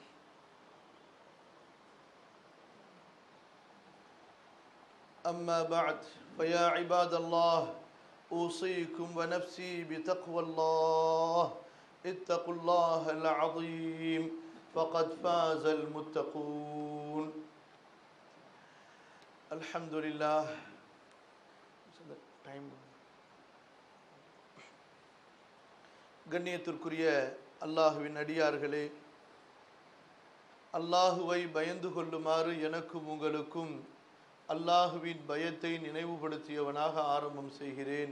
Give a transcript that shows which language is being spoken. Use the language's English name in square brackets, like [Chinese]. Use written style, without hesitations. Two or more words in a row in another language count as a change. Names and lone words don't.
[Arabic] أما بعد فيا عباد الله أوصيكم ونفسي بتقوى الله. اتقوا الله العظيم فقد فاز المتقون. الحمد لله. [Tamil] கண்ணியத்திற்குரிய அல்லாஹுவின் அடியார்களே, அல்லாஹுவை பயந்து கொள்ளுமாறு எனக்கும் உங்களுக்கும் அல்லாஹுவின் பயத்தை நினைவுபடுத்தியவனாக ஆரம்பம் செய்கிறேன்.